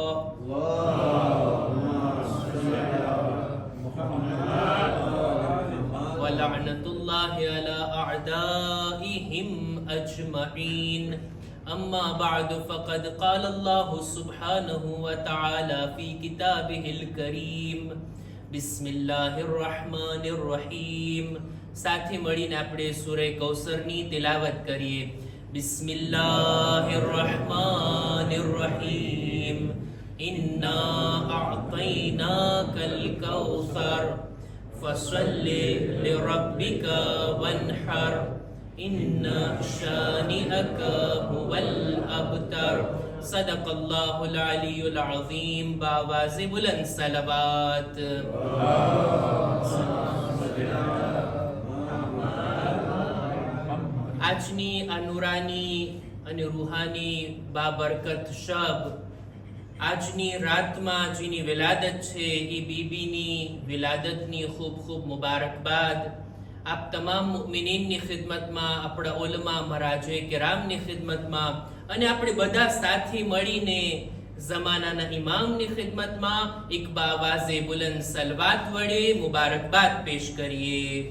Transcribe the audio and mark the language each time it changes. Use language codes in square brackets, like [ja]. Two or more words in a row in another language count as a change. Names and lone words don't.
[ar] ولعنة الله على أعدائهم أجمعين. أما بعد فقد قال الله سبحانه وتعالى في كتابه الكريم. بسم الله الرحمن الرحيم. [gu] સાથે મળીને આપણે સૂરે કૌસરની તિલાવત કરીએ. [ar] بسم الله الرحمن الرحيم. إنا أعطيناك الكوثر فصل لربك وانحر إن شانئك هو الأبتر. صدق الله العلي العظيم. [ur] بآواز بلند صلوات. [gu] આજની આ નુરાની અને રૂહાની બાબરકત શબ, આજની રાતમાં જેની વિલાદત છે એ બીબીની વિલાદતની ખૂબ ખૂબ મુબારકબાદ આપ તમામ મુમિનીનની ખિદમતમાં, આપણા ઉલમા મહારાજે કિરામની ખિદમતમાં અને આપણે બધા સાથી મળીને જમાનાના ઇમામની ખિદમતમાં એક [ur] باآوازِ بلند [gu] સલવાત વડે મુબારકબાદ પેશ કરીએ.